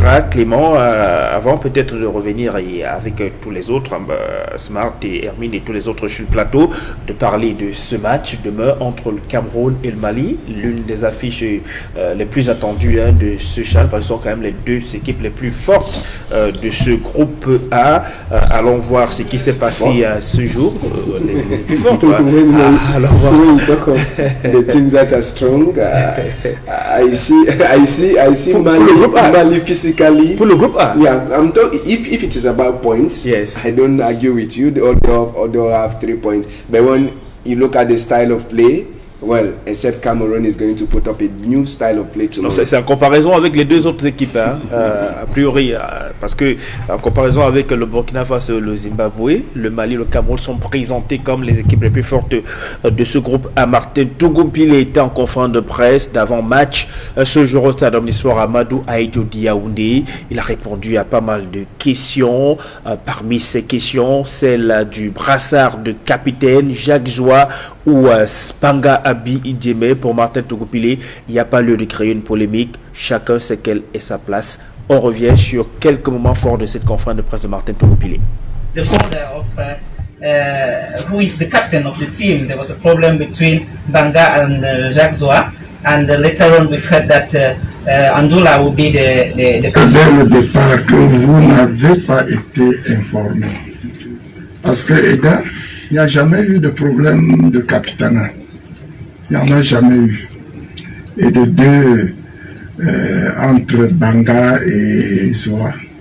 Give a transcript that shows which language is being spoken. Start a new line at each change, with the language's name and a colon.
French: Clément, avant peut-être de revenir avec tous les autres, Smart et Hermine et tous les autres sur le plateau, de parler de ce match demain entre le Cameroun et le Mali, l'une des affiches les plus attendues de ce CHAN, parce que ce sont quand même les deux équipes les plus fortes de ce groupe A. Allons voir ce qui s'est passé ce jour. Les plus fortes. Oui, d'accord.
English: The teams that are strong. I see Mali physically.
French: Pour le groupe A.
English: Yeah, I'm talking. If it is about points, yes, I don't argue with you. They all have 3 points. But when you look at the style of play, well, except Cameroon is going to put up a new style of play tomorrow.
French: C'est en comparaison avec les deux autres équipes, hein, a priori, parce que en comparaison avec le Burkina Faso, le Zimbabwe, le Mali, le Cameroun sont présentés comme les équipes les plus fortes de ce groupe. Martin Tougoupile était en conférence de presse d'avant-match ce jour au stade omnisport Amadou Ahidjo Yaoundé. Il a répondu à pas mal de questions. Parmi ces questions, celle du brassard de capitaine Jacques Joie ou Spanga Abi Idjeme. Pour Martin Tougoupile, il n'y a pas lieu de créer une polémique. Chacun sait quelle est sa place. On revient sur quelques moments forts de cette conférence de presse de Martin Tougoupile.
English: The border of who is the captain of the team. There was a problem between Banga and Jacques Zoa, and later on we've heard that Andula will be the captain.
French: Dès le départ que vous n'avez pas été informé. Parce que Eda, il n'y a jamais eu de problème de capitanat. Il n'y en a jamais eu. Et de deux, entre Banga et Zoa.